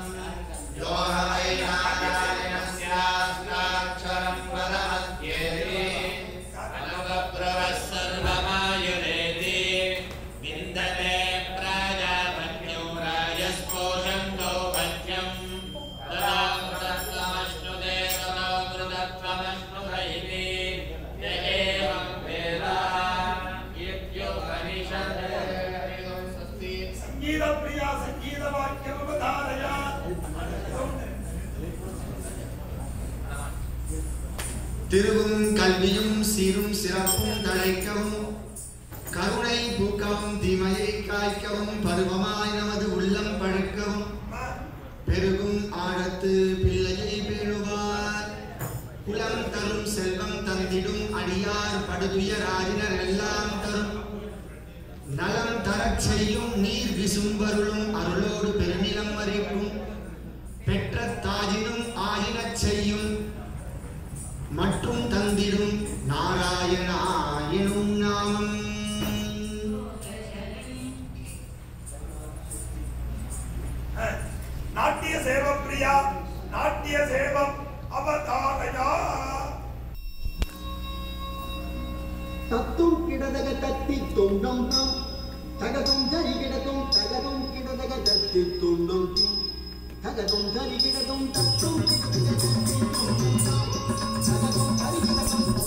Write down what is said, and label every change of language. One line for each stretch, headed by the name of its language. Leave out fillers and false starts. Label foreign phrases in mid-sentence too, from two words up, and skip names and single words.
Sanskrit: यो वै नारायणस्याष्टाक्षरं पदमध्येति अनुगब्रवः सर्वमायुरेति विन्दते प्राजापत्यं राजस्पोषन्तो पत्यं तदामृतत्वमश्नुते तदामृतत्वमश्नुत इति य एवं वेद इत्युपनिषत् संगीत प्रिया संगीत वाक्यमवधारय
Tamil: திருவும் கல்வியும் சீரும் சிறப்பும் தழைக்கவும் கருணை பூக்கவும் தீமையை காய்க்கவும் பருவமாய் நமது உள்ளம் பழுக்கவும் பெருகும் ஆழத்து பிள்ளையை பேணுவார் குலம் தரும் செல்வம் தந்திடும் அடியார் படுதுயராயினர் எல்லாம் தரும் நலம் தரச் செய்யும் நீர் விசும்பருளும் அருளோடு பெருநிலம் வரைக்கும் பெற்ற தாயினும் ஆயினச் செய்யும் மற்றும் தந்திடும் நாராயணா எனும் நாமம்
Sanskrit: नाट्य सेवा प्रिया नाट्य सेवा अवधारया तत्तुम किडदग तत्ति तुंडम तम तगतुम धरि किडतुम तगतुम किडदग तत्ति तुंडम तम तगतुम धरि किडतुम तत्तुम किडदग तत्ति तुंडम तम तगतुम धरि किडतुम